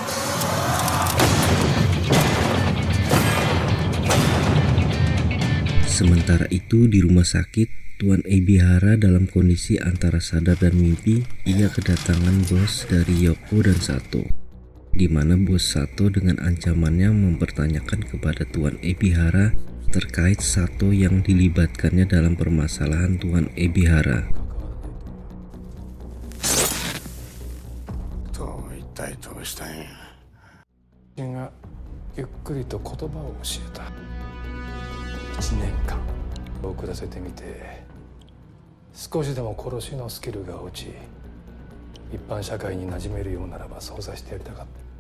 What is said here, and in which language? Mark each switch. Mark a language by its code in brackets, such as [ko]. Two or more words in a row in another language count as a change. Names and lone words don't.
[id] Sementara itu di rumah sakit, Tuan Ebihara dalam kondisi antara sadar dan mimpi, ia kedatangan bos dari Yoko dan Sato, di mana bos Sato dengan ancamannya mempertanyakan kepada Tuan Ebihara terkait Sato yang dilibatkannya dalam permasalahan Tuan Ebihara. [ja] 1年間遅らせてみて少しでも殺しのスキルが落ち一般社会に馴染めるようならばそうさせてやりたかった。